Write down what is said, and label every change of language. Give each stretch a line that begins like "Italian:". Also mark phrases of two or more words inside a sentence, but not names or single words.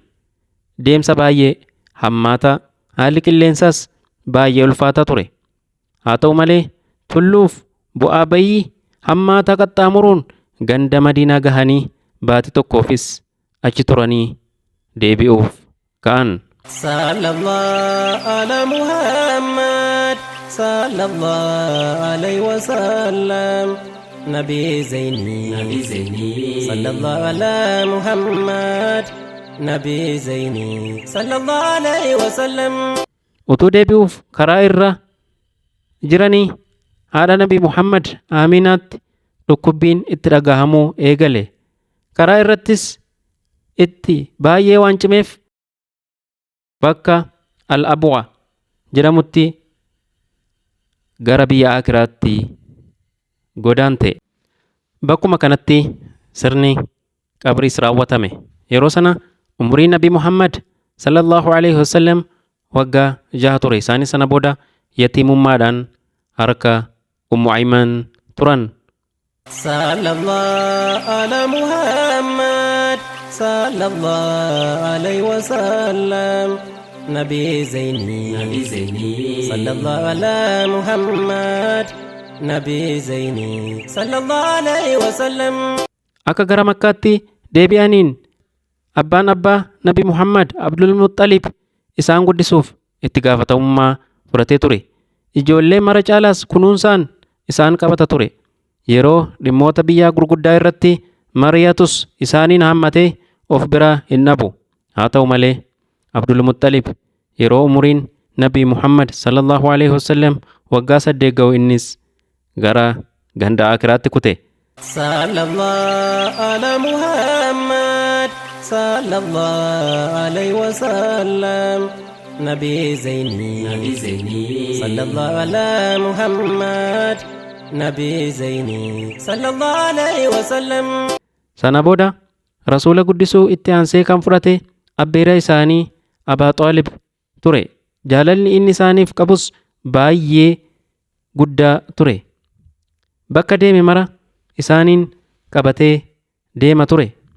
Oromo: Deemsa baay'ee hammaataa haalli qilleensaas baay'ee ulfaataa ture. Haa ta'u malee tulluuf bu'aa bayii hammaataa qaxxaamuruun ganda Madiinaa gahanii baatii tokkoofis achi turanii deebi'uuf ka'an.
Arabic: صلى الله على محمد صلى الله عليه وسلم نبي زيني صلى الله على محمد نبي زيني صلى الله عليه وسلم.
Oromo: Utuu deebi'uuf karaa irra jiranii haadha nabi Muhammad Aminaatti dhukkubbiin itti dhagahamuu eegale. Karaa irrattis itti baay'ee waan cimeef bakka Al-Abwa jedhamutti gara biyya Akiraatti godaante. Bakkuma kanatti sirni qabriis raawwatame. Yeroo sana umriin nabi Muhammad
Arabic: صلى الله عليه وسلم
Oromo: waggaa 6 ture. Isaanis sana booda yatiimummaadhaan harka Ummu Ayman turan.
Arabic: صلى الله على محمد صلى الله عليه وسلم نبي زيني صلى الله على محمد نبي زيني صلى الله عليه وسلم.
Oromo: Akka gara Makkaatti deebi'aniin abbaan abbaa nabi Muhammad Abdul Muttalib isaan guddisuuf itti gaafatamummaa fudhatee ture. Ijoollee mara caalaas kunuunsaan isaan qabata ture. Yeroo dhimmoota biyyaa gurguddaa irratti mari'atus isaaniin hammatee of biraa hin dhabu. Haa ta'u malee Abdul Muttalib yeroo umuriin nabi Muhammad
Arabic: صلى الله عليه وسلم
Oromo: waggaa 8 ga'u innis gara ganda Akiraatti kute.
Arabic: صلى الله على محمد صلى الله عليه وسلم نبي زيني صلى الله على محمد نبي زيني صلى الله عليه وسلم.
Oromo: Sana booda rasuula guddisuu itti aansee kan fudhate abbeera isaanii Abaa Xaalib ture. Jaalalli inni isaaniif qabus baay'ee guddaa ture. Bakka deeme mara isaaniin qabatee deema ture.